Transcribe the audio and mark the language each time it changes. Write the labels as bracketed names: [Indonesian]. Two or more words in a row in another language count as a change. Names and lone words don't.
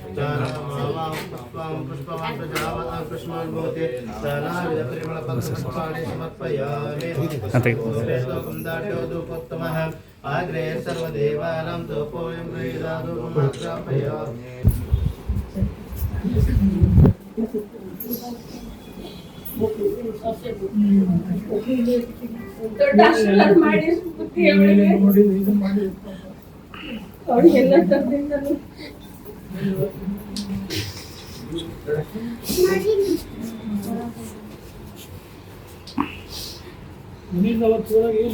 [Sanskrit] पुष्पवान् प्रजावान् पुष्पवान् भवते नानाविध परिमलपत्रपुष्पाणि समर्पयामि कुन्दाढ्यो धूपोत्तमः आग्रे सर्वदेवानां धूपोऽयं गृहीतादु समर्पयामि. [Kannada] ದೊಡ್ಡ ಆಶೀರ್ವಾದ ಮಾಡಿ ಇದು ಮಾಡಿ ಅವರಿಗೆಲ್ಲ ತರದಿಂದ ಮನೆಯಿಂದ ಅವತ್ತು ಏನು